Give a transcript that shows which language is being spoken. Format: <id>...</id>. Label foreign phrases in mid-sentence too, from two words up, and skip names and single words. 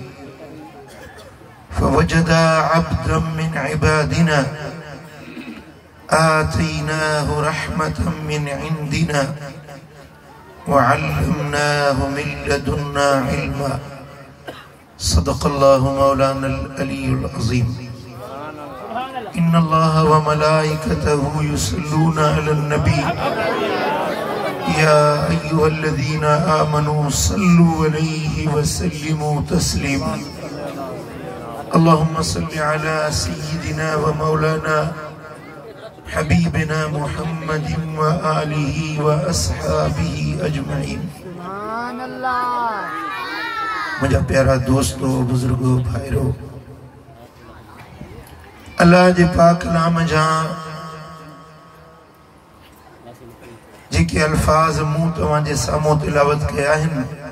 <ar>فوجدا عبدا من عبادنا آتيناه رحمة من عندنا وعلمناه من لدنا علما صدق الله مولانا العلي العظيم إن الله وملائكته يصلون على النبي يا أيها الذين آمنوا صلوا عليه وسلموا تسليما اللهم صل على سيدنا ومولانا حبيبنا محمد وآله وأصحابه أجمعين.</ar> <sd>मुझा प्यारा दोस्तों, बुजुर्गों, भाईरो, अल्लाह जे पाक नाम जा जेके अल्फाज मूं तव्हांजे साम्हूं तिलावत कया आहिनि,</sd>